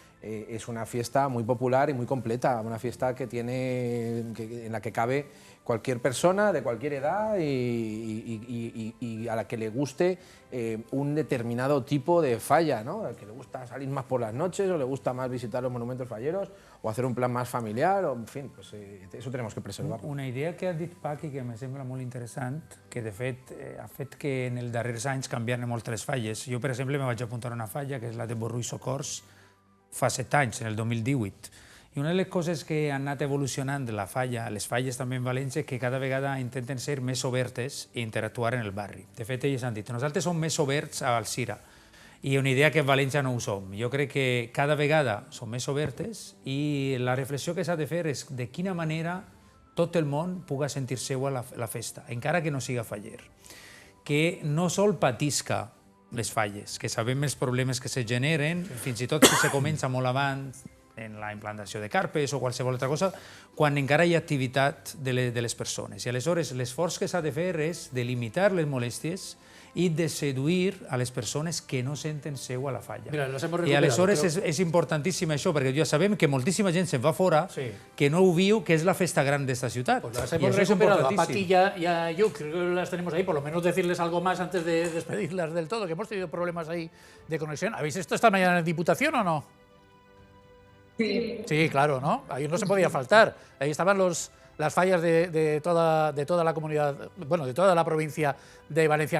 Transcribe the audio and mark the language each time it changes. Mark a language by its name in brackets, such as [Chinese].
[Spanish] Es una fiesta muy popular y muy completa, una fiesta en la que cabe cualquier persona de cualquier edad y a la que le guste un determinado tipo de falla, ¿no? Al que le gusta salir más por las noches o le gusta más visitar los monumentos falleros o hacer un plan más familiar, o, en fin, pues eso tenemos que preservarlo. [Catalan] Una idea que ha dit Paqui que me sembla molt interessant, que de fet ha fet que en els darrers anys canviaren molt les falles. Jo, per exemple, me vaig apuntar a una falla, que és la de Borrú i Socors, fa 7 anys, en el 2018. I una de les coses que han anat evolucionant de la falla, les falles també en València, que cada vegada intenten ser més obertes i interactuar en el barri. De fet, ells han dit, nosaltres som més oberts a Alzira, i una idea que a València no ho som. Jo crec que cada vegada som més obertes i la reflexió que s'ha de fer és de quina manera tot el món puga sentir seua la festa, encara que no siga faller. Que no sol patisca les falles, que sabem els problemes que se generen, fins i tot si se comença molt abans, en la implantació de carpes o qualsevol altra cosa, quan encara hi ha activitat de les persones. I aleshores l'esforç que s'ha de fer és de limitar les molèsties i de seduir a les persones que no senten seu a la falla. [Spanish] Mira, les hemos recuperado. [Catalan] I aleshores és importantíssim això, perquè ja sabem que moltíssima gent se'n va fora, que no ho viu, que és la festa gran d'esta ciutat. [Spanish] Pues las hemos recuperado. A Paqui y a Lluc, creo que las tenemos ahí, por lo menos decirles algo más antes de despedirlas del todo, que hemos tenido problemas ahí de conexión. ¿Habéis visto esta mañana en Diputación o no? Sí. Sí, claro, ¿no? Ahí no se podía faltar. Ahí estaban los las fallas de toda la comunidad, bueno, de toda la provincia de Valencia.